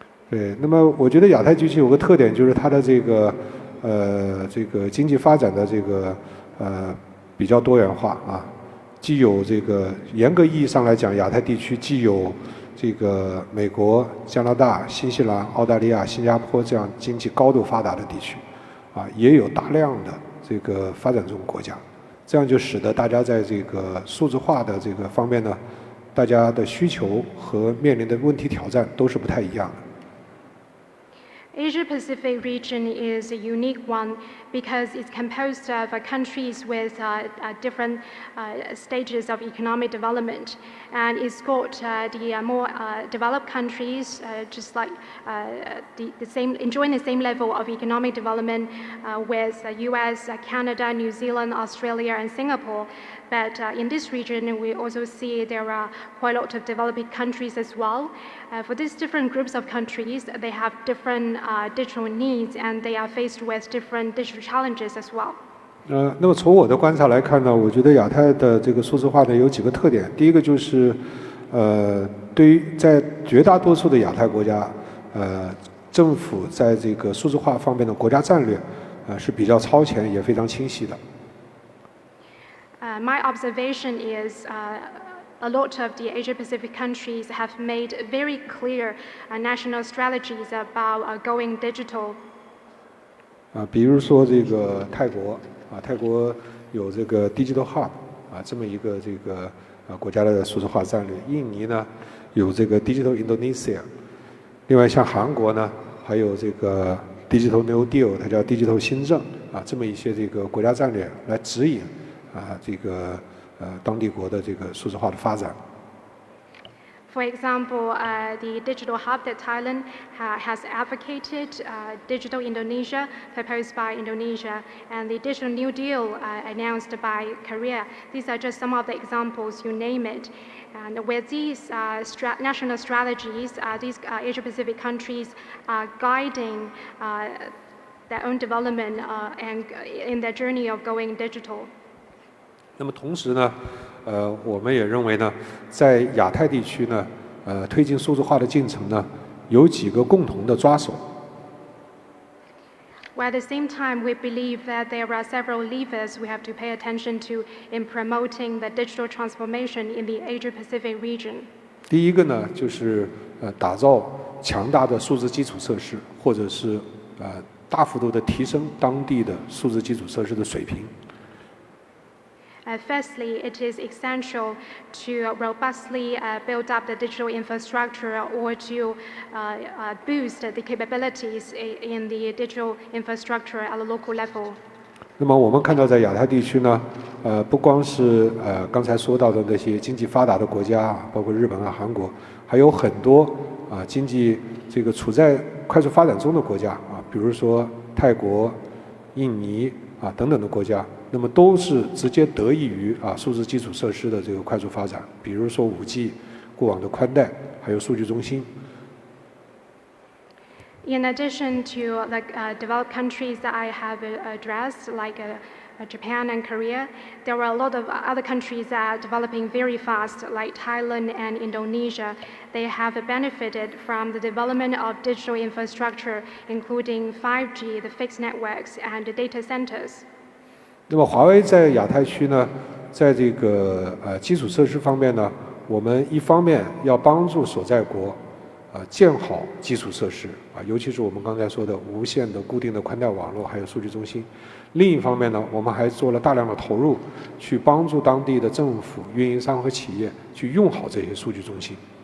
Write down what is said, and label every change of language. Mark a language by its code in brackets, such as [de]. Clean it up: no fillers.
[zh] 对，那么我觉得亚太地区有个特点，就是它的这个经济发展的这个比较多元化啊。既有这个严格意义上来讲，亚太地区既有这个美国、加拿大、新西兰、澳大利亚、新加坡这样经济高度发达的地区，啊，也有大量的这个发展中国家，这样就使得大家在这个数字化的这个方面呢，大家的需求和面临的问题挑战都是不太一样的。 [en] Asia Pacific region is a unique one because it's composed of countries with different stages of economic development, and it's got the more developed countries just like enjoying the same level of economic development with US, Canada, New Zealand, Australia, and Singapore. But in this region, we also see there are quite a lot of developing countries as well. For these different groups of countries, they have different digital needs, and they are faced with different digital challenges as well. [zh] 那么从我的观察来看呢，我觉得亚太的这个数字化呢有几个特点。第一个就是，对于在绝大多数的亚太国家，政府在这个数字化方面的国家战略，是比较超前也非常清晰的。 [en] My observation is a lot of the Asia-Pacific countries have made very clear national strategies about going digital. [zh] 比如说这个泰国泰国有这个 Digital Hub 这么一个这个国家的数字化战略。印尼呢有这个 Digital Indonesia， 另外像韩国呢还有这个 Digital New Deal， 它叫 Digital 新政这么一些这个国家战略来指引这个当地国的这个数字化的发展。 [en] For example, the digital hub that Thailand has advocated, Digital Indonesia, proposed by Indonesia, and the Digital New Deal announced by Korea. These are just some of the examples, you name it. And with these national strategies, these Asia-Pacific countries are guiding their own development and in their journey of going digital. [zh] 那么同时呢，我们也认为呢，在亚太地区呢，推进数字化的进程呢，有几个共同的抓手。 [en] While at the same time, we believe that there are several levers we have to pay attention to in promoting the digital transformation in the Asia-Pacific region. [zh] 第一个呢，就是打造强大的数字基础设施，或者是大幅度的提升当地的数字基础设施的水平。 [en] Firstly, it is essential to robustly build up the digital infrastructure or to boost the capabilities in the digital infrastructure at the local level. [zh] 那么我们看到在亚太地区呢，不光是刚才说到的那些经济发达的国家，包括日本韩国，还有很多经济这个处在快速发展中的国家比如说泰国、印尼等等的国家。那么都是直接得益于数字基础设施的这个快速发展，比如说5G、固网的宽带，还有数据中心。 [en] In addition to the developed countries that I have addressed, like Japan and Korea, there are a lot of other countries that are developing very fast, like Thailand and Indonesia. They have benefited from the development of digital infrastructure, including 5G, the fixed networks, and the data centers. [zh] 那么华为在亚太区呢，在这个基础设施方面呢，我们一方面要帮助所在国建好基础设施尤其是我们刚才说的无线的固定的宽带网络，还有数据中心。另一方面呢，我们还做了大量的投入，去帮助当地的政府、运营商和企业去用好这些数据中心。